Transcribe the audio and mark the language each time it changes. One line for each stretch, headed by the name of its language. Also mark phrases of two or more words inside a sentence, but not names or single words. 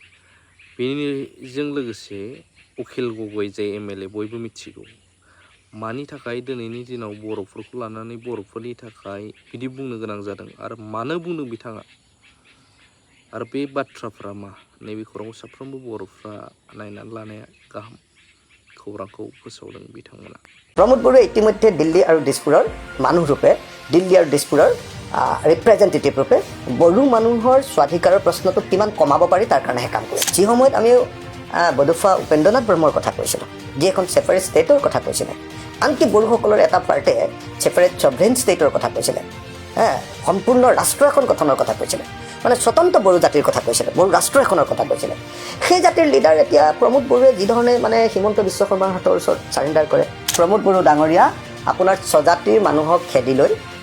Bodo: बेनिजों लोगोसे उखिल गगৈ जे एमएलए बयबो मिथिगौ मानि थाखाय दिनैनि दिनाव बर'फोरखौ लानानै बर'फोरनि थाखाय बिदि बुंनो गोनां जादों आरो मानो बुंदों बिथाङा आरो बे बाथ्राफ्रा मा नैबे खौरांखौ साफ्रोमबो बर'फ्रा नायनानै लानाया गाहाम खौरांखौ फोसावदों बिथांमोना
Assamese: প্ৰমোদ বৰুৱা ইতিমধ্যে দিল্লী আৰু দিচপুৰৰ মানুহ ৰূপে দিল্লী আৰু দিচপুৰৰ ৰিপ্ৰেজেন্টেটিভ ৰূপে বড়ো মানুহৰ স্বাধিকাৰৰ প্ৰশ্নটো কিমান কমাব পাৰি তাৰ কাৰণে কাম কৰিছে যি সময়ত আমি বডোফা উপেন্দ্ৰনাথ ব্ৰহ্মৰ কথা কৈছিলোঁ যি এখন
English: separate state
Assamese: কথা কৈছিলে আনকি বড়োসকলৰ এটা পাৰ্টে
English: separate sovereign state
Assamese: কথা কৈছিলে সম্পূৰ্ণ ৰাষ্ট্ৰ এখন গঠনৰ কথা কৈছিলে মানে স্বতন্ত্ৰ বড়ো জাতিৰ কথা কৈছিলে বড়ো ৰাষ্ট্ৰ এখনৰ কথা কৈছিলে সেই জাতিৰ লিডাৰ এতিয়া প্ৰমোদ বৰুৱাই যি ধৰণে মানে হিমন্ত বিশ্ব শৰ্মাৰ হাতৰ ওচৰত সাৰেণ্ডাৰ কৰে প্ৰমোদ বৰুৱা ডাঙৰীয়া আপোনাৰ স্বজাতিৰ মানুহক খেদি লৈ